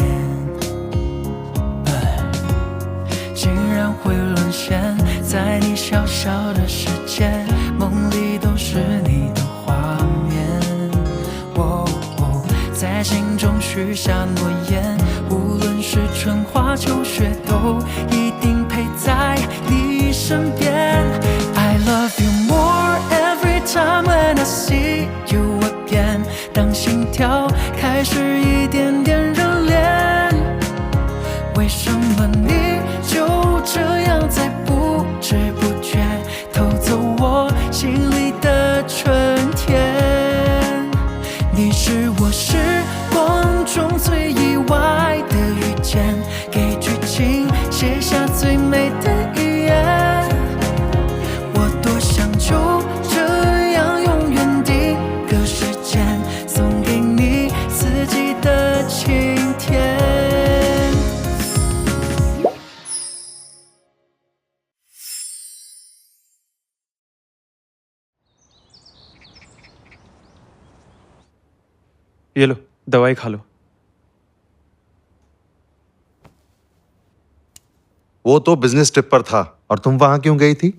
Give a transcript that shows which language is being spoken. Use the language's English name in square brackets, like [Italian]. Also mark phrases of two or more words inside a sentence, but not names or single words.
[Chinese] 竟然会沦陷在你小小的世界，梦里都是你的画面。在心中许下诺言，无论是春花秋雪，都一定陪在你身边。 [English] I love you more every time when I see you again。 [Chinese] 当心跳开始一点点热恋，为什么你就这样在不知不觉偷走我心里的春天？你是我时光中最意外的遇见，给剧情写下最美的语言。我多想就这样永远定格时间，送给你四季的晴天。 [Hindi] ये लो, दवाई खा लो। वो तो [English] business trip [Hindi] पर था, और तुम वहां क्यों गई थी?